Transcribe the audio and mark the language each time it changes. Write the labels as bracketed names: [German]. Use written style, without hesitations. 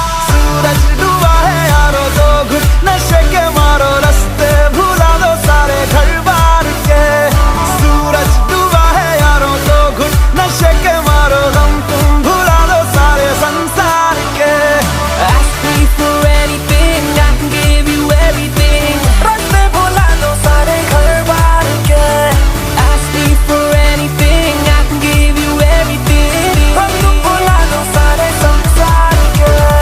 [Hindi] सूरज डूबा है यारो दो घुट नशे के मारो रास्ते भुला दो सारे घर बार के सूरज डूबा है यारो दो घुट नशे के मारो गम तुम भुला दो सारे संसार के [English] Ask me for anything, I can give you everything. [Hindi] रास्ते भुला दो सारे घर बार के [English] Ask me for anything, I can give you everything. [Hindi] हम तुम भुला दो सारे संसार के